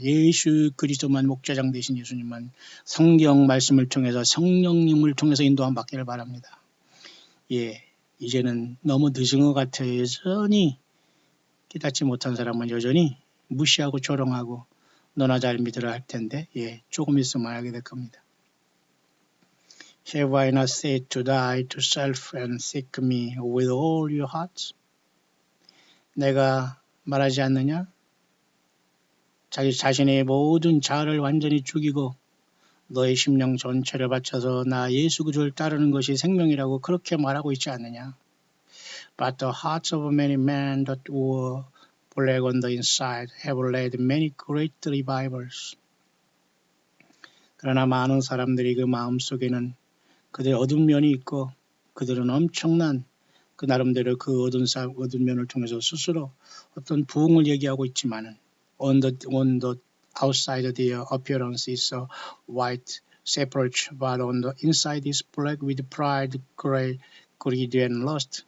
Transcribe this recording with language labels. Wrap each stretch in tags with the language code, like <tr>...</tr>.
<ko>예수 그리스도만 목자장 되신 예수님만 성경 말씀을 통해서 성령님을 통해서 인도함 받기를 바랍니다. 예, 이제는 너무 늦은 것 같아요. 여전히 깨닫지 못한 사람은 여전히 무시하고 조롱하고 너나 잘 믿으라 할 텐데 조금 있으면 알게 될 겁니다.</ko> <en>Have I not said to die to self and seek me with all your heart?</en> <ko>내가 말하지 않느냐? 자기 자신의 모든 자아를 완전히 죽이고 너의 심령 전체를 바쳐서 나 예수 그리스도를 따르는 것이 생명이라고 그렇게 말하고 있지 않느냐?</ko> <en>But the hearts of many men that were black on the inside have led many great revivals.</en> <ko>그러나 많은 사람들이 그 마음속에는 그들의 어두운 면이 있고 그들은 엄청난 그 나름대로 그 어두운 면을 통해서 스스로 어떤 부흥을 얘기하고 있지만은</ko> <en>on the outside their appearance is a white sepulchre, but on the inside is black with pride, greed and lust.</en>